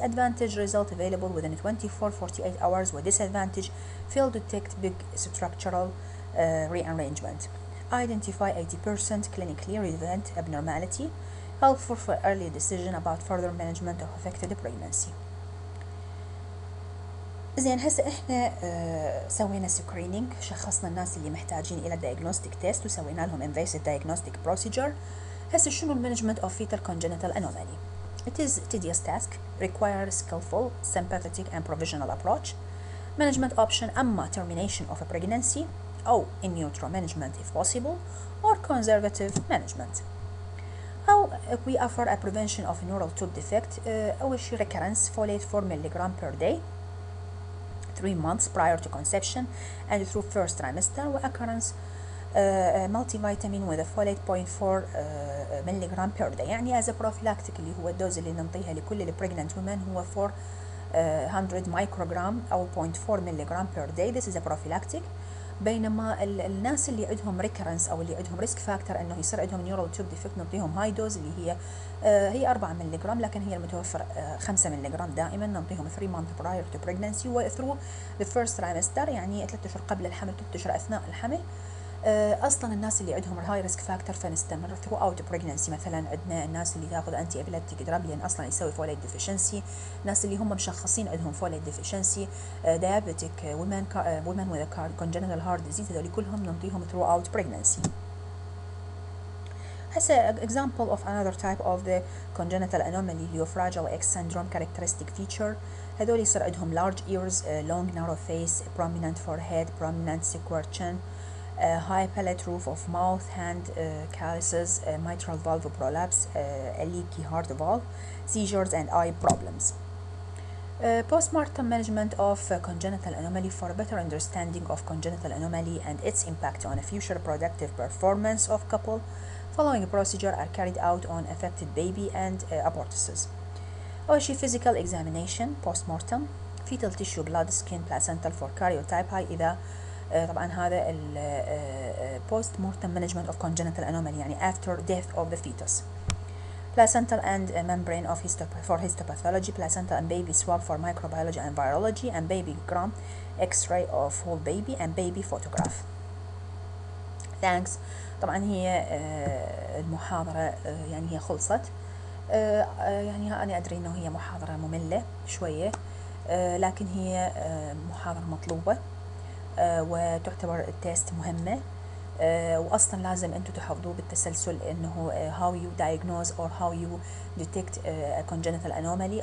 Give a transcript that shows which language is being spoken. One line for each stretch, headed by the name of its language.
English: Advantage: result available within 24-48 hours, with disadvantage: fail to detect big structural rearrangement. Identify 80% clinically relevant abnormality. helpful for early decision about further management of affected pregnancy.
Arabic: زين هسه احنا سوينا سكرينينج، شخصنا الناس اللي محتاجين الى diagnostic test وسوينا لهم invasive diagnostic procedure. هسه شنو
English: management of fetal congenital anomaly? It is a tedious task, requires skillful, sympathetic and provisional approach. Management option أما termination of a pregnancy أو in utero management if possible or conservative management. أو we offer a prevention of neural tube defect. أول شي recurrence folate 4 mg per day 3 months prior to conception and through first trimester, وoccurrence multivitamin with a folate 0.4 mg per day. يعني as a prophylactic
Arabic: اللي هو الدوز اللي ننطيها لكل ال
English: pregnant women هو 400 microgram أو 0.4 mg per day. This is a prophylactic.
Arabic: بينما الناس اللي عندهم recurrence أو اللي عندهم risk factor إنه يصير عندهم neural tube defect نعطيهم high dose اللي هي 4 ملغ، لكن هي المتوفر 5 ملغ دائما. نعطيهم
English: 3 months prior to pregnancy
Arabic: و
English: through the first trimester،
Arabic: يعني 3 أشهر قبل الحمل 3 أشهر أثناء الحمل. اصلا الناس اللي عندهم الهاي ريسك فاكتور فنستمر ثرو اوت بريجننسي. مثلا عندنا الناس اللي تاخذ انتي ابيليبتيك دراج لان اصلا يسوي فوليت ديفيشنسي، ناس اللي هم مشخصين عندهم فوليت ديفيشنسي، دايابيتيك وومن وذ كونجنتال هارت ديزيز، هذول كلهم ننطيهم ثرو اوت بريجننسي.
English: هسه example of another type of the congenital anomaly
Arabic: اللي هو
English: fragile X syndrome characteristic feature. هذول يصير عندهم large ears, long narrow face, prominent forehead, prominent square chin, high palate roof of mouth, hand calluses, mitral valve prolapse, a leaky heart valve, seizures and eye problems. Postmortem management of congenital anomaly. For a better understanding of congenital anomaly and its impact on a future productive performance of couple, following procedure are carried out on affected baby and abortuses.
Arabic: أول شيء
English: physical examination postmortem, fetal tissue, blood, skin, placental for karyotype high.
Arabic: إذا طبعا هذا ال
English: postmortem management of congenital anomaly يعني after death of the fetus. Placental and membrane of for histopathology, placental and baby swab for microbiology and virology, and baby gram, X-ray of whole baby and baby photograph. Thanks.
Arabic: طبعا هي المحاضرة يعني هي خلصت. يعني أنا أدري إنه هي محاضرة مملة شوية، لكن هي محاضرة مطلوبة وتعتبر التيست مهمة، وأصلا لازم أنتم تحفظوه بالتسلسل إنه
English: how you diagnose or how you detect a congenital anomaly.